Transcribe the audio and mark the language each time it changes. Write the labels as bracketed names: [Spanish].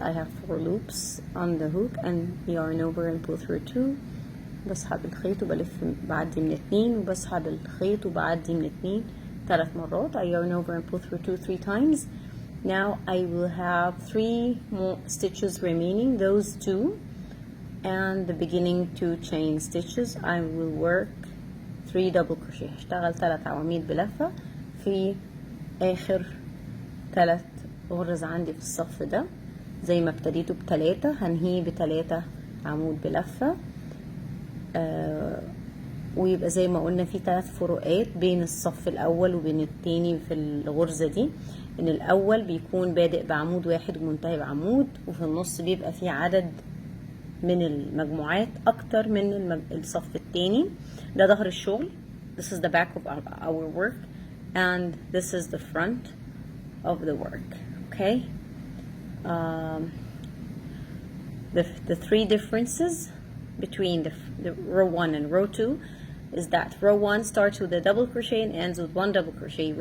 [English] I have 4 loops on the hook and yarn over and pull through 2. [Arabic] بسحب الخيط وبلف بعدي من 2 وبسحب الخيط وبعدي من 2 3 مرات. [English] I yarn over and pull through 2 3 times. Now I will have 3 more stitches remaining, those 2 and the beginning 2 chain stitches. I will work 3 double crochet. [Arabic] هشتغل 3 عواميد بلفة في اخر 3 غرز عندي في الصف ده، زي ما ابتديته ب3 هنهيه ب3 عمود بلفة. ويبقى زي ما قلنا في 3 فروقات بين الصف الاول وبين التاني في الغرزة دي، ان الاول بيكون بادئ بعمود واحد ومنتهي بعمود، وفي النص بيبقى فيه عدد من المجموعات اكتر من الصف التاني. ده ظهر الشغل. [English] This is the back of our work and this is the front of the work. Okay. The 3 differences between the row 1 and row 2 is that row 1 starts with a double crochet and ends with 1 double crochet.